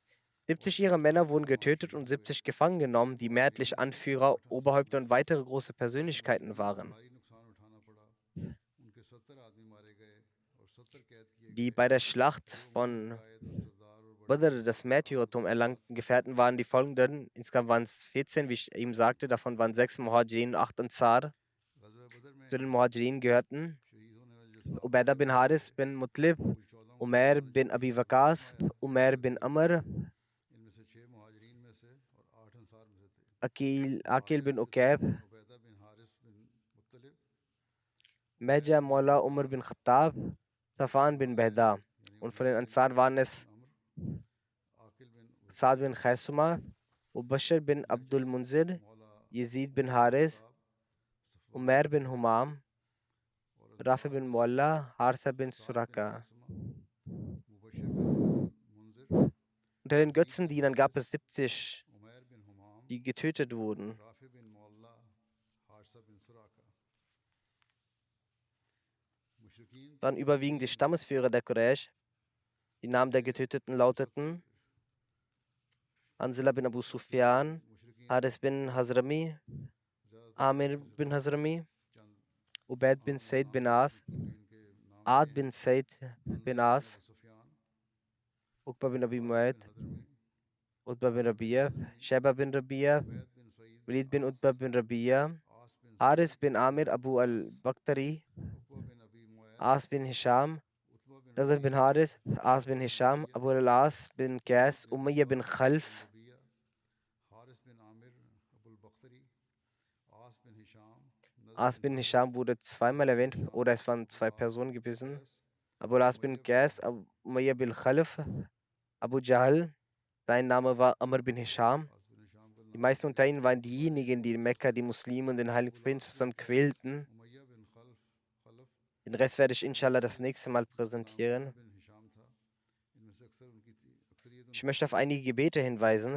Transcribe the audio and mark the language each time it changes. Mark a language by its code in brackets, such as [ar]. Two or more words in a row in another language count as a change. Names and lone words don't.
[de] 70 ihrer Männer wurden getötet und 70 gefangen genommen, die mehrheitlich Anführer, Oberhäupter und weitere große Persönlichkeiten waren, die bei der Schlacht von Badr das Märtyrertum erlangten Gefährten waren die folgenden. Insgesamt waren es 14, wie ich eben sagte. Davon waren 6 Muhajirin und 8 Ansar. Zu den Muhajirin gehörten Ubaidah bin Haris bin Mutlib, Umair bin Abi Waqas, Umair bin Amr, Akil bin Uqayb, Meja Maula Umar bin Khattab, Safan bin Behda. Und von den Ansar waren es Saad bin Khaisuma, Bashir bin Abdul Munzir, Yazid bin Haris, Umair bin Humam, Rafi bin Mualla, Harsa bin Suraka. Unter den Götzendienern gab es 70, die getötet wurden. waren überwiegend die Stammesführer der Quraysh. Die Namen der Getöteten lauteten Hanzala bin Abu Sufyan, Haris bin Hazrami, Amir bin Hazrami, Ubaid bin Said bin As, Ad bin Said bin As, Uqba bin Abi Mu'ayt, Utbah bin Rabia, Sheba bin Rabia, Walid bin Utbah bin Rabia, Haris bin Amir Abu al-Bakhtari, As bin Hisham, Nazar bin Haris, As bin Hisham, Abu al-As bin Qais, Umayya bin Khalf, As bin Hisham wurde zweimal erwähnt, oder es waren zwei Personen gewesen. Abu al-As bin Qais, Umayya bin Khalf, Abu Jahl, sein Name war Amr bin Hisham. Die meisten unter ihnen waren diejenigen, die in Mekka die Muslime und den Heiligen Propheten zusammen quälten. Den Rest werde ich inshallah das nächste Mal präsentieren. Ich möchte auf einige Gebete hinweisen.